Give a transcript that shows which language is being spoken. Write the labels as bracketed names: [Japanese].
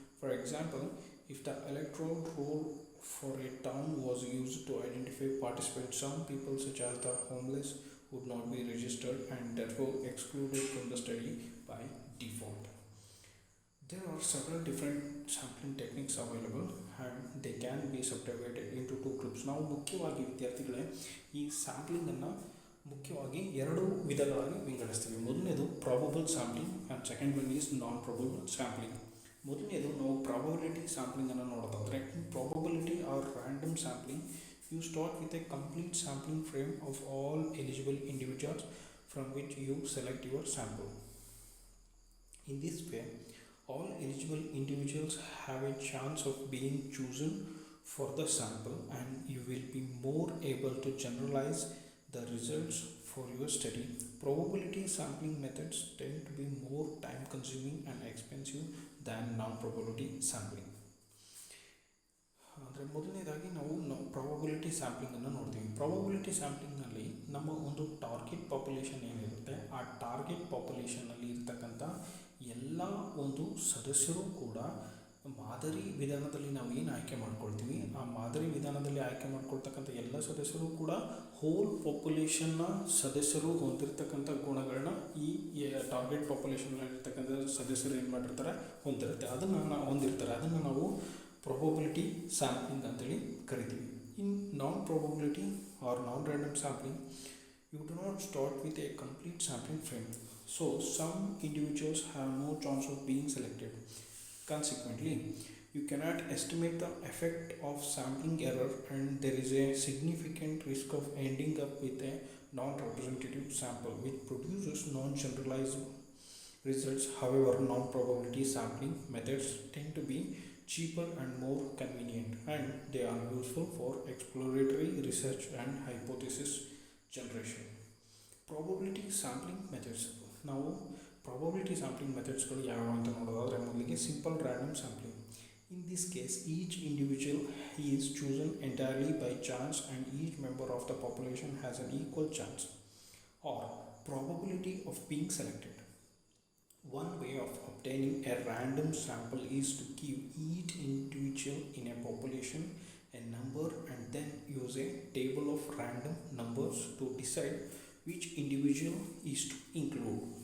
[English] For example, if the electoral roll for a town was used to identify participants, some people such as the homeless would not be registered and therefore excluded from the study by default. There are several different sampling techniques available and they can be subdivided into two groups. [Kannada] ನಾವು ಮುಖ್ಯವಾಗಿ ವಿದ್ಯಾರ್ಥಿಗಳೇ ಈ ಸ್ಯಾಂಪ್ಲಿಂಗನ್ನು ಮುಖ್ಯವಾಗಿ ಎರಡು ವಿಧಗಳಾಗಿ ವಿಂಗಡಿಸ್ತೀವಿ. ಮೊದಲನೇದು [English] Probable sampling and second one is non probable sampling. [Kannada] ಮೊದಲನೇದು ನಾವು ಪ್ರಾಬಬಿಲಿಟಿ ಸ್ಯಾಂಪ್ಲಿಂಗನ್ನು ನೋಡೋದಾದರೆ, [English] In probability or random sampling you start with a complete sampling frame of all eligible individuals from which you select your sample. In this way, all eligible individuals have a chance of being chosen for the sample and you will be more able to generalize the results for your study. Probability sampling methods tend to be more time consuming and expensive than non-probability sampling. [Kannada] ಅಂದರೆ ಮೊದಲನೇದಾಗಿ ನಾವು probability ಸ್ಯಾಂಪ್ಲಿಂಗನ್ನು ನೋಡ್ತೀವಿ. Probability ಸ್ಯಾಂಪ್ಲಿಂಗ್ನಲ್ಲಿ ನಮ್ಮ ಒಂದು target population ಏನಿರುತ್ತೆ, ಆ target ಪಾಪ್ಯುಲೇಷನ್ನಲ್ಲಿ ಇರ್ತಕ್ಕಂಥ ಎಲ್ಲ ಒಂದು ಸದಸ್ಯರು ಕೂಡ ಮಾದರಿ ವಿಧಾನದಲ್ಲಿ ನಾವು ಏನು ಆಯ್ಕೆ ಮಾಡ್ಕೊಳ್ತೀವಿ, ಆ ಮಾದರಿ ವಿಧಾನದಲ್ಲಿ ಆಯ್ಕೆ ಮಾಡ್ಕೊಳ್ತಕ್ಕಂಥ ಎಲ್ಲ ಸದಸ್ಯರು ಕೂಡ ಹೋಲ್ ಪಾಪ್ಯುಲೇಷನ್ನ ಸದಸ್ಯರು ಹೊಂದಿರತಕ್ಕಂಥ ಗುಣಗಳನ್ನ ಈ ಟಾರ್ಗೆಟ್ ಪಾಪ್ಯುಲೇಷನ್ನಲ್ಲಿರ್ತಕ್ಕಂಥ ಸದಸ್ಯರು ಏನು ಮಾಡಿರ್ತಾರೆ ಅದನ್ನು ನಾವು ಪ್ರಾಬಬಿಲಿಟಿ ಸ್ಯಾಂಪ್ಲಿಂಗ್ ಅಂತೇಳಿ ಕರಿತೀವಿ. [English] In non probability or non random sampling you do not start with a complete sampling frame, so some individuals have no chance of being selected. Consequently, you cannot estimate the effect of sampling error and there is a significant risk of ending up with a non-representative sample which produces non-generalized results. However, non-probability sampling methods tend to be cheaper and more convenient and they are useful for exploratory research and hypothesis generation. Probability sampling methods. [Kannada] ನಾವು probability sampling ಮೆಥಡ್ಸ್ಗಳು ಯಾವ ಅಂತ ನೋಡೋದಾದರೆ, ಮೊದಲಿಗೆ simple random sampling. [English] In this case each individual is chosen entirely by chance and each member of the population has an equal chance or probability of being selected. One way of obtaining a random sample is to give each individual in a population a number and then use a table of random numbers to decide which individual is to include.